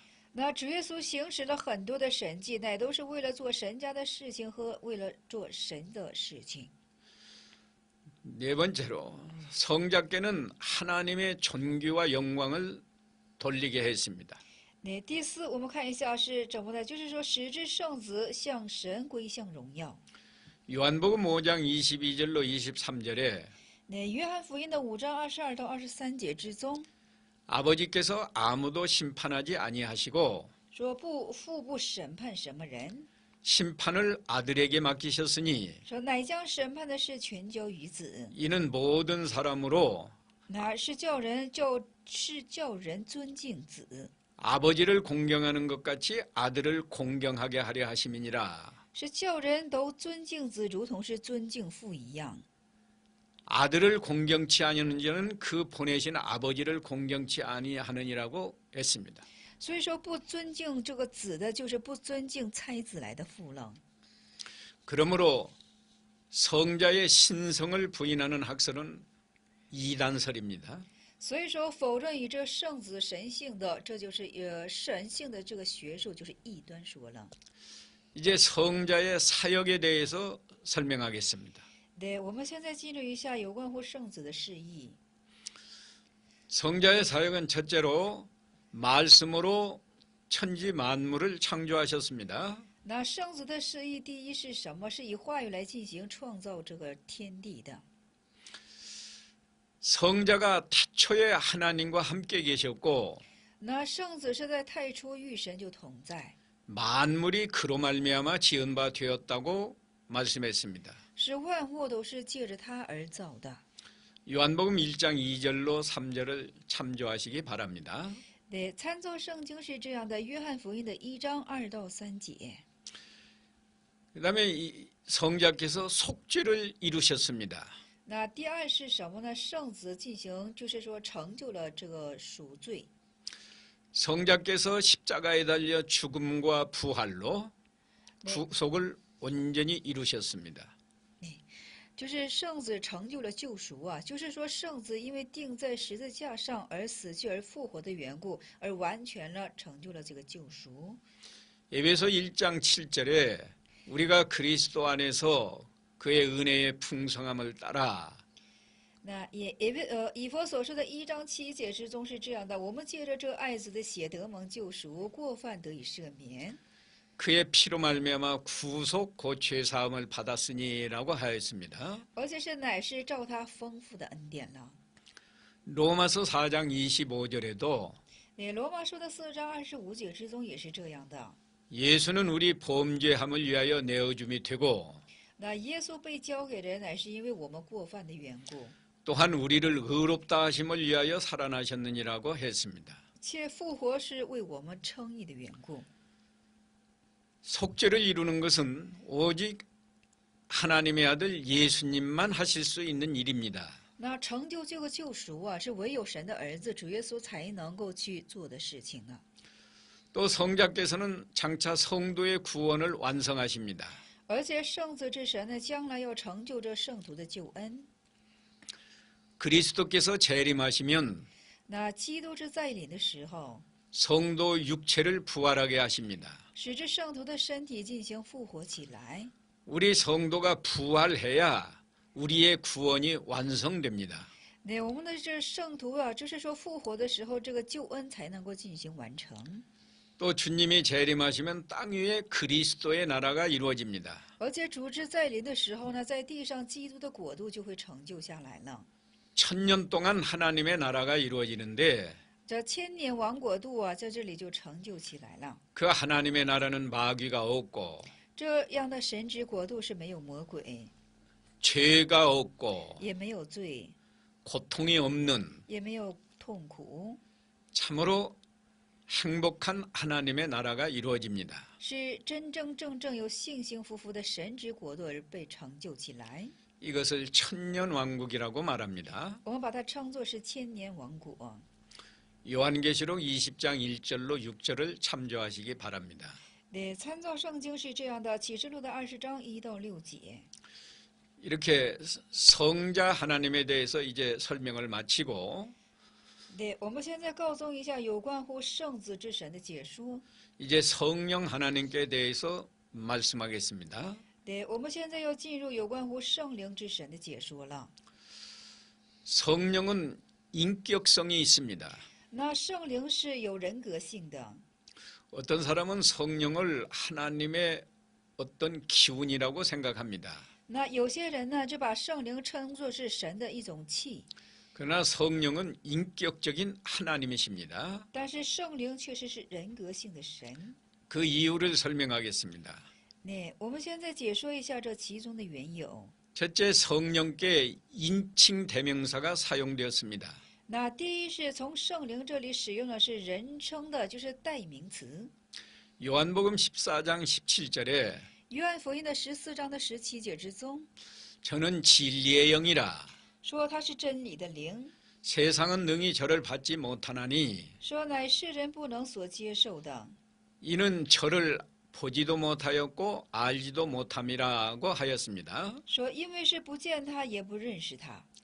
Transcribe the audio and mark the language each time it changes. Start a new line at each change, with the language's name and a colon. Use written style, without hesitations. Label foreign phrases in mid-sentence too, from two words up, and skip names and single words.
Chinese: 那主耶稣行使了很多的神迹，乃都是为了做神家的事情和为了做神的事情。
Korean: 네 번째로 성자께는 하나님의 존귀와 영광을 돌리게 했습니다.
Chinese: 那第四，我们看一下是怎么的，就是说使之圣子向神归向荣耀。
Korean: 요한복음 5장 22절로 23절에
Chinese: 那约翰福音的5章22到23节之中，
Korean: 아버지께서 아무도 심판하지 아니하시고
Chinese: 说父不审判什么人，
Korean: 심판을 아들에게 맡기셨으니
Chinese: 说乃将审判的事全交于子，
Korean: 이는 모든 사람으로
Chinese: 那是叫人尊敬子，
Korean: 아버지를 공경하는 것 같이 아들을 공경하게 하려 하심이니라.
Chinese: 是叫人都尊敬子，如同是尊敬父一样。
Korean: 아들을 공경치 아니하는 자는 그 보내신 아버지를 공경치 아니하느니라고 했습니다.
Chinese: 所以说，不尊敬这个子的，就是不尊敬差子来的父了。
Korean: 그러므로 성자의 신성을 부인하는 학설은 이단설입니다.
Chinese: 所以说，否认以这圣子神性的，这就是神性的这个学术，就是异端说了。
Korean: 이제 성자의 사역에 대해서 설명하겠습니다.
Chinese: 对，我们现在进入一下有关乎圣子的释义。
Korean: 성자의 사역은 첫째로 말씀으로 천지 만물을 창조하셨습니다.
Chinese: 那圣子的释义，第一是什么？是以话语来进行创造这个天地的。
Korean: 성자가 태초에 하나님과 함께 계셨고
Chinese: 那圣子是在太初与神就同在，
Korean: 만물이 그로 말미암아 지은 바 되었다고 말씀했습니다.
Chinese: 是万物都是借着他而造的。
Korean: 요한복음 1장 2절로 3절을 참조하시기 바랍니다.
Chinese: 对，参照圣经是这样的，约翰福音的1章2到3节。
Korean: 그다음에 이 성자께서 속죄를 이루셨습니다.
Chinese: 那第二是什么呢？圣子进行，就是说成就了这个赎罪。
Korean: 성자께서 십자가에 달려 죽음과 부활로 네. 구속을 온전히 이루셨습니다.
Chinese: 就是圣子成就了救赎啊，就是说圣子因为钉在十字架上而死去而复活的缘故，而完全了成就了这个救赎。
Korean: 에베소 1장 7절에 우리가 그리스도 안에서 그의 은혜의 풍성함을 따라
Chinese: 那以弗所说的1章7节之中是这样的：我们借着这爱子的血得蒙救赎，过犯得以赦免。
Korean: 그의 피로 말미암아 구속 곧 죄사함을 받았으니라고 하였습니다.
Chinese: 而且是乃是照他丰富的恩典了。
Korean: 로마서 4장 25절에도
Chinese: 罗马书的4章25节之中也是这样的。
Korean: 예수는 우리 범죄함을 위하여 내어줌이 되고
Chinese: 那耶稣被交给人，乃是因为我们过犯的缘故，
Korean: 또한 우리를 의롭다 하심을 위하여 살아나셨느니라고 했습니다.
Chinese: 且复活是为我们称义的缘故。
Korean: 속죄를 이루는 것은 오직 하나님의 아들 예수님만 하실 수 있는 일입니다.
Chinese: 那成就这个救赎啊，是唯有神的儿子主耶稣才能够去做的事情呢。
Korean: 또 성자께서는 장차 성도의 구원을 완성하십니다.
Chinese: 而且圣子之神呢，将来要成就这圣徒的救恩。
Korean: 그리스도께서 재림하시면
Chinese: 那基督之再临的时候，
Korean: 성도 육체를 부활하게 하십니다.
Chinese: 使之圣徒的身体进行复活起来。
Korean: 우리 성도가 부활해야 우리의 구원이 완성됩니다.
Chinese: 那我们的这圣徒啊，就是说复活的时候，这个救恩才能够进行完成。
Korean: 또 주님이 재림하시면 땅 위에 그리스도의 나라가 이루어집니다.
Chinese: 而且主之再临的时候呢，在地上基督的国度就会成就下来了。
Korean: 천년 동안 하나님의 나라가 이루어지는데
Chinese: 这千年王国度啊，在这里就成就起来了。
Korean: 그 하나님의 나라는 마귀가 없고
Chinese: 这样的神之国度是没有魔鬼，
Korean: 죄가 없고
Chinese: 也没有罪，
Korean: 고통이 없는
Chinese: 也没有痛苦，
Korean: 참으로 행복한 하나님의 나라가 이루어집니다.
Chinese: 是真真正正有幸幸福福的神之国度而被成就起来。
Korean: 이것을 천년 왕국이라고 말합니다.
Chinese: 我们把它称作是千年王国。
Korean: 요한계시록 20장 1절로 6절을 참조하시기 바랍니다.
Chinese: 对，参照圣经是这样的，启示录的20章1到6节。
Korean: 이렇게 성자 하나님에 대해서 이제 설명을 마치고
Chinese: 对，我们现在告诉一下有关乎圣子之神的解说。
Korean: 이제 성령 하나님께 대해서 말씀하겠습니다.
Chinese: 对，我们现在要进入有关乎圣灵之神的解说了。
Korean: 성령은 인격성이 있습니다.
Chinese: 那圣灵是有人格性的，
Korean: 어떤 사람은 성령을 하나님의 어떤 기운이라고 생각합니다.
Chinese: 那有些人呢就把圣灵称作是神的一种气，
Korean: 그러나 성령은 인격적인 하나님이십니다.
Chinese: 但是圣灵确实是人格性的神。
Korean: 그 이유를 설명하겠습니다.
Chinese: 那我们现在解说一下这其中的缘由。
Korean: 첫째, 성령께 인칭 대명사가 사용되었습니다.
Chinese: 那第一是从圣灵这里使用的是人称的，就是代名词。
Korean: 요한복음 14장 17절에
Chinese: 约翰福音的14章的17节之中
Korean: 저는 진리의 영이라
Chinese: 说他是真理的灵，
Korean: 세상은 능히 저를 받지 못하나니
Chinese: 说乃世人不能所接受的，
Korean: 이는 저를 보지도 못하였고 알지도 못함이라고 하였습니다.
Chinese: 说因为是不见他也不认识他。